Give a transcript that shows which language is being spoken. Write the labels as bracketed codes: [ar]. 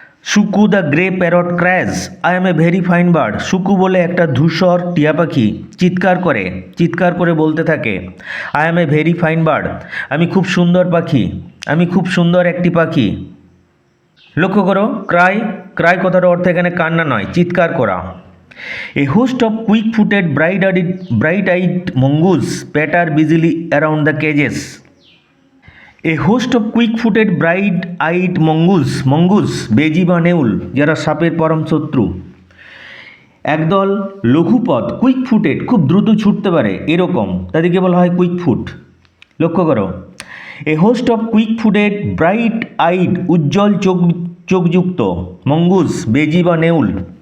[bn] Suku [en] the grey parrot cries I am a very fine bird, [bn] Suku বলে একটা ধূসর টিয়া পাখি চিৎকার করে বলতে থাকে, [en] I am a very fine bird [bn] আমি খুব সুন্দর পাখি, আমি খুব সুন্দর একটি পাখি। লক্ষ্য করো, ক্রাই কথার অর্থ এখানে কান্না নয়, চিৎকার করা। [en] A host of quick-footed, bright-eyed mongoose patter busily around the cages. A host of quick-footed, bright-eyed mongoose [bn] বেজি বা নেউল যারা সাপের পরম শত্রু। একদল লঘুপথ, কুইক-ফুটেড খুব দ্রুত ছুটতে পারে এরকম, তাদেরকে বলা হয় কুইক-ফুট। লক্ষ্য করো, [en] a host of quick footed, bright eyed [bn] Ujjwal চোখযুক্ত mongoose বেজি বা নেউল।